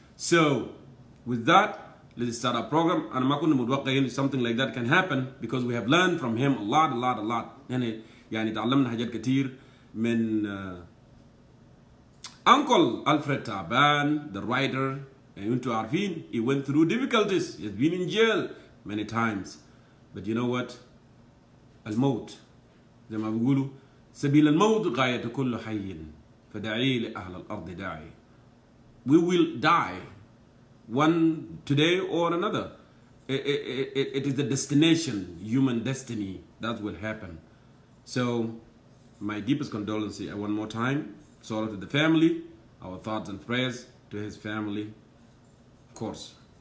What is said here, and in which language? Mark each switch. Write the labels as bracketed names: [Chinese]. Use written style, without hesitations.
[English] So with that, let's start our program. And I'm not going to something like that can happen because we have learned from him a lot. [Arabic] يعني تعلمنا حاجات كتير من Uncle Alfred Taban, [English] the writer. And [Arabic] انتوا عارفين, [English] he went through difficulties. He has been in jail many times. But you know what? [Arabic] الموت زي ما بيقولوا سبيل الموت غاية كل حي فدعي لأهل الأرض داعي. [English] We will die one today or another. It is the destination, human destiny, that will happen. So my deepest condolences one more time. Sorrow to the family, our thoughts and prayers to his family, of course.